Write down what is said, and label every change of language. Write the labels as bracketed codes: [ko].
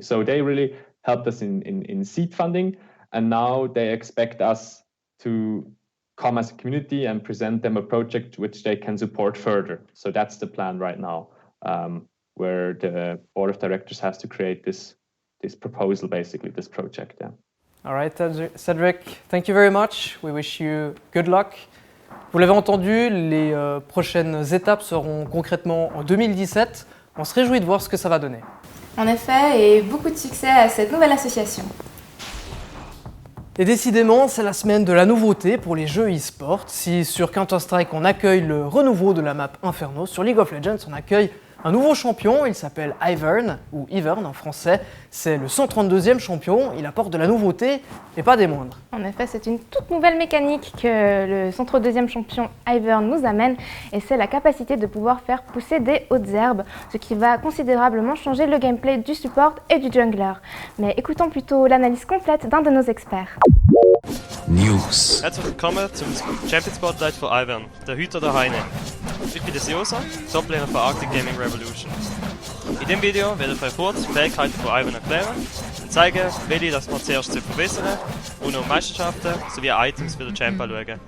[en] So they really helped us in seed funding, and now they expect us to come as a community and present them a project which they can support further. So that's the plan right now, where the board of directors has to create this proposal, basically, this project. Yeah. All right, Cedric, thank you very much. We wish you good luck. [fr] Vous l'avez entendu, les prochaines étapes seront concrètement en 2017. On se réjouit de voir ce que ça va donner. En effet, et beaucoup de succès à cette nouvelle association. Et décidément, c'est la semaine de la nouveauté pour les jeux e-sport. Si sur Counter-Strike on accueille le renouveau de la map Inferno, sur League of Legends on accueille un nouveau champion, il s'appelle Ivern, ou Ivern en français. C'est le 132e champion, il apporte de la nouveauté, et pas des moindres. En effet, c'est une toute nouvelle mécanique que le 132e champion Ivern nous amène, et c'est la capacité de pouvoir faire pousser des hautes herbes, ce qui va considérablement changer le gameplay du support et du jungler. Mais écoutons plutôt l'analyse complète d'un de nos experts. [en] News. [de] Herzlich willkommen zum Champion Spotlight von Ivern, der Hüter der Heine. Ich bin der Siosa, Toplaner von Arctic Gaming Revolution. In diesem Video werde ich euch kurz die Fähigkeiten von Ivern erklären und zeigen, welche das man zuerst verbessern und um Meisterschaften sowie Items für den Champ anschauen.